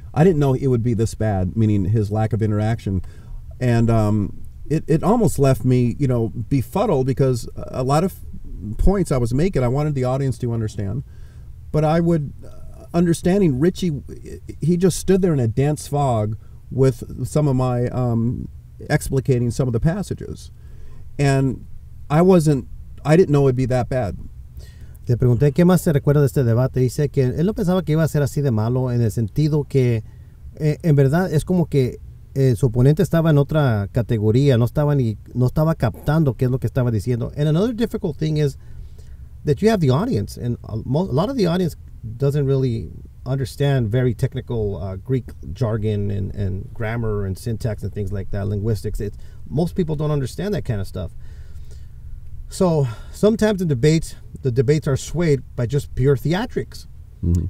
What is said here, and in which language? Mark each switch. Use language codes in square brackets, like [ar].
[en] I didn't know it would be this bad, meaning his lack of interaction, and it almost left me, befuddled, because a lot of points I was making, I wanted the audience to understand, but I would. Understanding Ritchie, he just stood there in a dense fog with some of my explicating some of the passages, and I didn't know it'd be that bad. [es] Te pregunté qué más se recuerda de este debate. Dice que él no pensaba que iba a ser así de malo, en el sentido que en verdad es como que su oponente estaba en otra categoría, no estaba captando qué es lo que estaba diciendo. [en] And another difficult thing is that you have the audience, and a lot of the audience doesn't really understand very technical Greek jargon and grammar and syntax and things like that, linguistics. Most people don't understand that kind of stuff. So sometimes in debates, the debates are swayed by just pure theatrics. Mm-hmm.